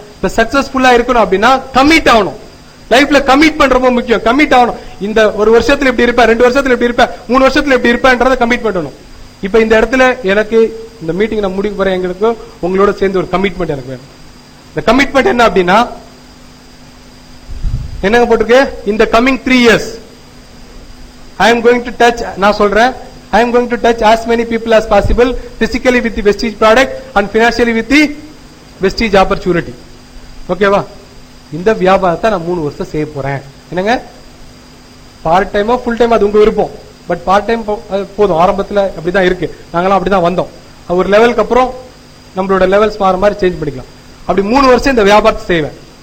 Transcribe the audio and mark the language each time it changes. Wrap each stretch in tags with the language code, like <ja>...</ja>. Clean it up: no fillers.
<ta>இப்ப சக்சஸ்ஃபுல்லா இருக்கணும் அப்படின்னா கமிட் ஆகணும். லைஃப்ல கமிட் பண்ற ரொம்ப முக்கியம். கமிட் ஆகணும். இந்த ஒரு வருஷத்துல எப்படி இருப்பேன், 2 வருஷத்துல எப்படி இருப்பேன், 3 வருஷத்துல எப்படி இருப்பேன்றத கமிட் பண்ணணும். இப்ப இந்த இடத்துல எனக்கு இந்த மீட்டிங் நான் முடிக்க போறேன், எங்களுக்கு உங்களோட சேர்ந்து ஒரு கமிட்மெண்ட் எனக்கு வேணும். இந்த கமிட்மெண்ட் என்ன அப்படின்னா என்னங்க போட்டிருக்கு?</ta> <en>இந்த coming 3 years I am going to touch,</en> <ta>நான் சொல்றேன்,</ta> <en>I am going to touch as many people as possible physically with the Vestige product and financially with the Vestige opportunity.</en> <ta>ஓகேவா? இந்த வியாபாரத்தை நான் 3 வருஷம் செய்ய போறேன். என்னங்க? பார்ட் டைமோ ஃபுல் டைம் அது உங்க விருப்பம். பட் பார்ட் டைம் போதும். ஆரம்பத்தில் அப்படிதான் இருக்கு, நாங்களாம் அப்படிதான் வந்தோம். ஒரு லெவலுக்கு அப்புறம் நம்மளோட லெவல்ஸ் மாற மாதிரி சேஞ்ச் பண்ணிக்கலாம். அப்படி 3 வருஷம் இந்த வியாபாரத்தை செய்வேன்.</ta>